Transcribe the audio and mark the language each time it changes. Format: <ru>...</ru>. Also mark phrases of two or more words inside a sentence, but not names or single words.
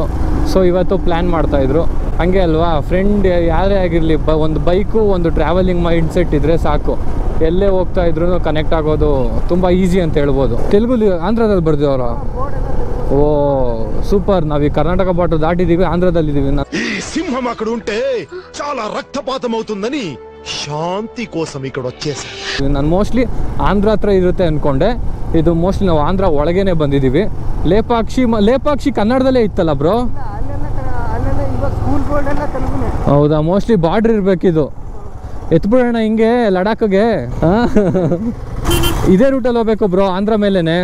<kn>ಸೊ ಇವತ್ತು ಪ್ಲ್ಯಾನ್ ಮಾಡ್ತಾಯಿದ್ರು. ಹಂಗೆ ಅಲ್ವಾ, ಫ್ರೆಂಡ್ ಯಾರೇ ಆಗಿರಲಿ, ಒಂದು ಬೈಕು ಒಂದು</kn> <en>traveling mind set</en> <kn>ಇದ್ದರೆ ಸಾಕು, ಎಲ್ಲೇ ಹೋಗ್ತಾ ಇದ್ರು ಕನೆಕ್ಟ್ ಆಗೋದು ತುಂಬ ಈಸಿ ಅಂತ ಹೇಳ್ಬೋದು. ತೆಲುಗು ಆಂಧ್ರದಲ್ಲಿ ಬರ್ದಿವ್ರ. ಓ ಸೂಪರ್. ನಾವೀಗ ಕರ್ನಾಟಕ ಬಾರ್ಡರ್ ದಾಟಿದ್ದೀವಿ, ಆಂಧ್ರದಲ್ಲಿದ್ದೀವಿ.</kn> <te>ఈ సింహం అక్కడ ఉంటే చాలా రక్తపాతం అవుతుందని శాంతి కోసం ఇక్కడ వచ్చేసా.</te> <kn>ನಾನು ಮೋಸ್ಟ್ಲಿ ಆಂಧ್ರ ಹತ್ರ ಇರುತ್ತೆ ಅಂದ್ಕೊಂಡೆ, ಇದು ಮೋಸ್ಟ್ಲಿ ನಾವು ಆಂಧ್ರ ಒಳಗೇನೆ ಬಂದಿದ್ದೀವಿ. ಲೇಪಾಕ್ಷಿ ಕನ್ನಡದಲ್ಲೇ ಇತ್ತಲ್ಲ ಬ್ರೋ? ಹೌದಾ, ಮೋಸ್ಟ್ಲಿ ಬಾರ್ಡ್ರ್ ಇರಬೇಕಿದು. ಎತ್ಬಿಡೋಣ ಹಿಂಗೆ ಲಡಾಖ್ಗೆ. ಇದೇ ರೂಟಲ್ಲಿ ಹೋಗ್ಬೇಕು ಬ್ರೋ, ಆಂಧ್ರ ಮೇಲೇನೆ.</kn>